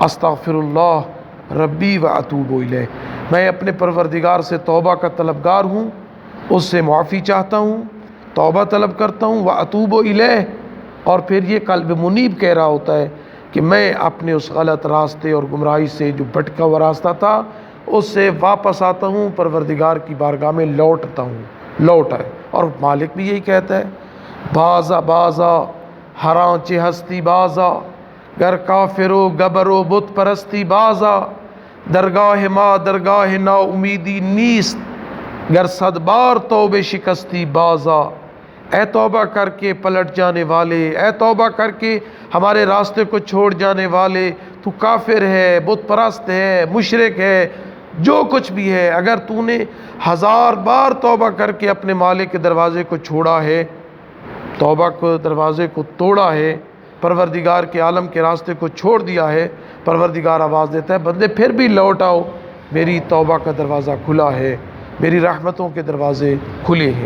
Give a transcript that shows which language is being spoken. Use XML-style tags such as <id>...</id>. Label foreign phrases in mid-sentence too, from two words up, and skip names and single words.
<ar>استغفر اللہ ربی و اتوب الیہ،</ar> <ur>میں اپنے پروردگار سے توبہ کا طلبگار ہوں، اس سے معافی چاہتا ہوں، توبہ طلب کرتا ہوں،</ur> <ar>و اتوب الیہ،</ar> <ur>اور پھر یہ قلب منیب کہہ رہا ہوتا ہے کہ میں اپنے اس غلط راستے اور گمراہی سے جو بھٹکا ہوا راستہ تھا اس سے واپس آتا ہوں، پروردگار کی بارگاہ میں لوٹتا ہوں، لوٹ آئے۔ اور مالک بھی یہی کہتا ہے</ur> <fa>بازا بازا ہرانچ ہستی بازا، گر کافر و گبر و بت پرستی بازا، درگاہ ما درگاہ نا امیدی نیست، گر صد بار توبہ شکستی بازا۔</fa> <ur>اے توبہ کر کے پلٹ جانے والے، اے توبہ کر کے ہمارے راستے کو چھوڑ جانے والے، تو کافر ہے، بت پرست ہے، مشرک ہے، جو کچھ بھی ہے، اگر تو نے 1000 بار توبہ کر کے اپنے مالک کے دروازے کو چھوڑا ہے، توبہ کو دروازے کو توڑا ہے، پروردگار کے عالم کے راستے کو چھوڑ دیا ہے، پروردگار آواز دیتا ہے بندے پھر بھی لوٹ آؤ، میری توبہ کا دروازہ کھلا ہے، میری رحمتوں کے دروازے کھلے ہیں۔</ur>